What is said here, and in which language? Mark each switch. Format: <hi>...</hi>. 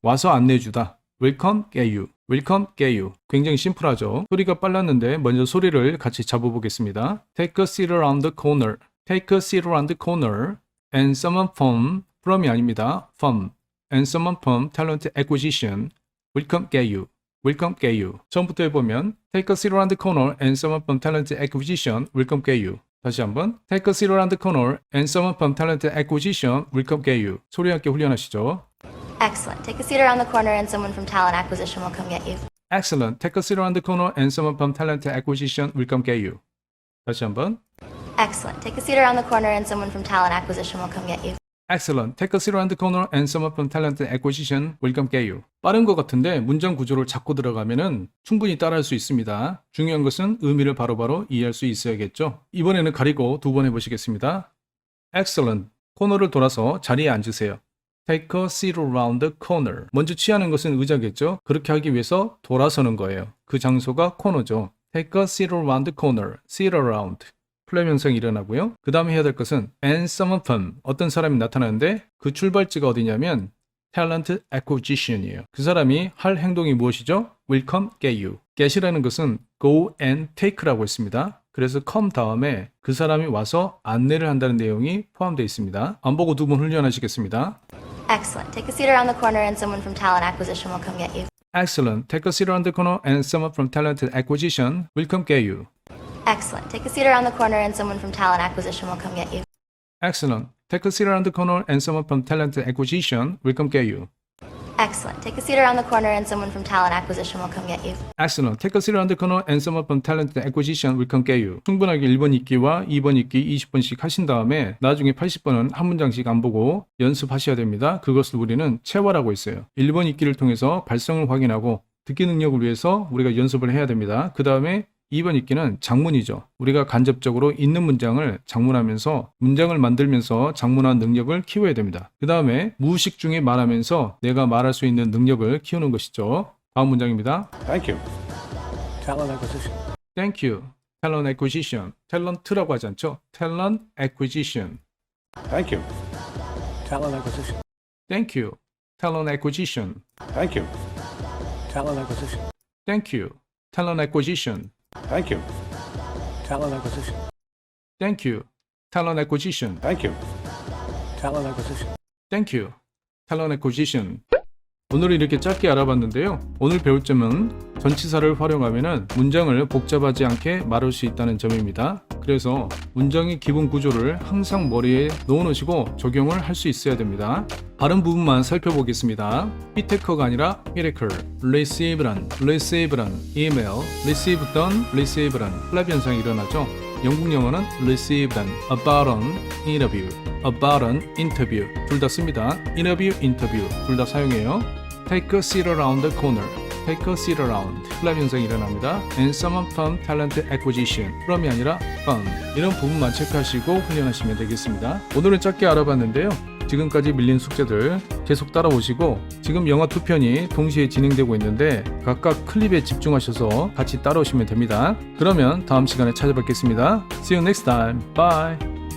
<ko>와서 안내주다.</ko> <en>will come get you. will come get you. 굉장히 심플하죠.</en> <ko>소리가 빨랐는데 먼저 소리를 같이 잡아보겠습니다.</ko> <en>Take a seat around the corner. Take a seat around the corner. And someone from이</en> <ko>아닙니다.</ko> <en>from. And someone from talent acquisition will come get you. will come get you.</en> <ko>처음부터 해보면</ko> <en>Take a seat around the corner and someone from talent acquisition will come get you.</en> <ko>다시 한번</ko> <en>Take a seat around the corner and someone from talent acquisition will come get you.</en> <ko>소리 함께 훈련하시죠.</ko> <en>Excellent. Take a seat around the corner and someone from talent acquisition will come get you. Excellent. Take a seat around the corner and someone from talent acquisition will come get you.</en> <ko>다시 한번</ko> <en>Excellent. Take a seat around the corner and someone from talent acquisition will come get you. Excellent. Take a seat around the corner and someone from talent acquisition will come get you.</en> <ko>빠른 것 같은데 문장 구조를 잡고 들어가면은 충분히 따라할 수 있습니다. 중요한 것은 의미를 바로바로 이해할 수 있어야겠죠. 이번에는 가리고 두 번 해보시겠습니다.</ko> <en>Excellent.</en> <ko>코너를 돌아서 자리에 앉으세요.</ko> <en>Take a seat around the corner.</en> <ko>먼저 취하는 것은 의자겠죠. 그렇게 하기 위해서 돌아서는 거예요. 그 장소가 코너죠.</ko> <en>Take a seat around the corner. Sit around.</en> <ko>플랩 현상이 일어나고요. 그 다음에 해야 될 것은</ko> <en>and someone from.</en> <ko>어떤 사람이 나타나는데 그 출발지가 어디냐면 talent acquisition이에요. 그 사람이 할 행동이 무엇이죠?</ko> <en>will come get you.</en> <ko>get이라는 것은</ko> <en>go and take</en> <ko>라고 했습니다. 그래서 come 다음에 그 사람이 와서 안내를 한다는 내용이 포함되어 있습니다. 안 보고 두 번 훈련하시겠습니다.</ko> <en>Excellent. Take a seat around the corner and someone from talent acquisition will come get you. Excellent. Take a seat around the corner and someone from talent acquisition will come get you. Excellent. Take a seat around the corner and someone from talent acquisition will come get you. Excellent. Take a seat around the corner and someone from talent acquisition will come get you. Excellent. Take a seat around the corner and someone from talent acquisition will come get you. Excellent. Take a seat around the corner and someone from talent acquisition will come get you.</en> <ko>충분하게 1번 읽기와 2번 읽기 20번씩 하신 다음에 나중에 80번은 한 문장씩 안 보고 연습하셔야 됩니다. 그것을 우리는 체화라고 있어요. 1번 읽기를 통해서 발성을 확인하고 듣기 능력을 위해서 우리가 연습을 해야 됩니다. 그 다음에 2번 읽기는 장문이죠. 우리가 간접적으로 있는 문장을 장문하면서 문장을 만들면서 장문한 능력을 키워야 됩니다. 그 다음에 무의식 중에 말하면서 내가 말할 수 있는 능력을 키우는 것이죠. 다음 문장입니다.</ko> <en>Thank you. Talent acquisition. Thank you. Talent acquisition.</en> <ko>탤런트라고 하지 않죠?</ko> <en>Talent acquisition. Thank you. Talent acquisition. Thank you. Talent acquisition. Thank you. Talent acquisition. Thank you. Talent acquisition. Thank you. Talent acquisition. Thank you. Talent acquisition. Thank you. Talent acquisition. Thank you. Talent acquisition.</en> <ko>오늘은 이렇게 짧게 알아봤는데요. 오늘 배울 점은 전치사를 활용하면 문장을 복잡하지 않게 말할 수 있다는 점입니다. 그래서 문장의 기본 구조를 항상 머리에 넣어놓으시고 적용을 할 수 있어야 됩니다. 발음 부분만 살펴보겠습니다. 휘테커가 아니라 휘레커, receive란 이메일, receive던 receive란 플랍 현상이 일어나죠. 영국 영어는 receive란</ko> <en>about an interview, about an interview</en> <ko>둘 다 씁니다. interview, interview 둘 다 사용해요.</ko> <en>take a seat around the corner, take a seat around</en> <ko>플랍 현상이 일어납니다.</ko> <en>and someone from talent acquisition</en> <ko>from이 아니라 from 이런 부분만 체크하시고 훈련하시면 되겠습니다. 오늘은 짧게 알아봤는데요. 지금까지 밀린 숙제들 계속 따라오시고 지금 영화 2편이 동시에 진행되고 있는데 각각 클립에 집중하셔서 같이 따라오시면 됩니다. 그러면 다음 시간에 찾아뵙겠습니다.</ko> <en>See you next time. Bye.</en>